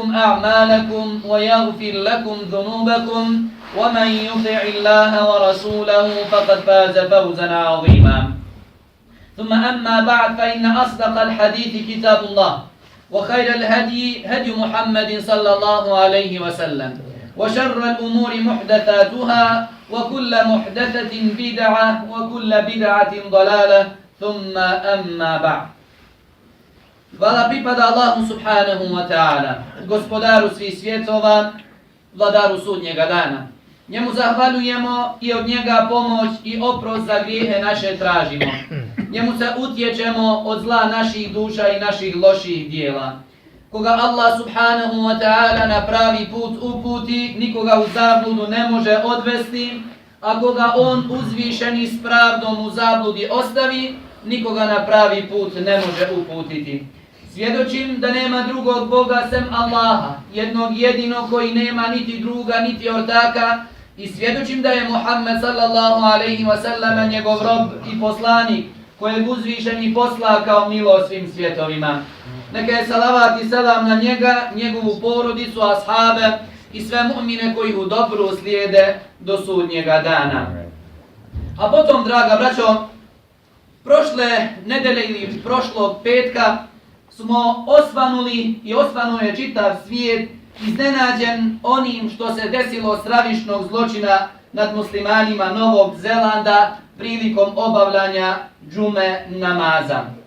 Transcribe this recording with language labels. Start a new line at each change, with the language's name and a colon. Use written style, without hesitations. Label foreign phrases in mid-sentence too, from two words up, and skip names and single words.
Arabic: أعمالكم ويغفر لكم ذنوبكم ومن يطع الله ورسوله فقد فاز فوزا عظيما ثم أما بعد فإن أصدق الحديث كتاب الله وخير الهدي هدي محمد صلى الله عليه وسلم وشر الأمور محدثاتها وكل محدثة بدعة وكل بدعة ضلالة ثم أما بعد.
Bosnian: Hvala pripada Allahu
Arabic: سبحانه وتعالى,
Bosnian: gospodaru svih svjetova, vladaru sudnjega dana. Njemu zahvaljujemo i od njega pomoć i oprost za grijehe naše tražimo. Njemu se utječemo od zla naših duša i naših loših dijela. Koga Allah
Arabic: سبحانه وتعالى
Bosnian: na pravi put uputi, nikoga u zabludu ne može odvesti, a koga on uzvišeni s pravdom u zabludi ostavi, nikoga na pravi put ne može uputiti. Svjedočim da nema drugog Boga sem Allaha, jednog jedinog koji nema niti druga niti ortaka, i svjedočim da je Muhammed
Arabic: صلى الله عليه وسلم
Bosnian: njegov rob i poslanik, kojeg uzvišeni posla kao milo svim svjetovima. Neka je salavat i selam na njega, njegovu porodicu, ashabe i sve mu'mine koji u dobru slijede do sudnjega dana. A potom, draga braćo, prošle nedelje ili prošlog petka smo osvanuli i osvanuje čitav svijet iznenađen onim što se desilo stravičnog zločina nad muslimanima Novog Zelanda prilikom obavljanja džume namaza.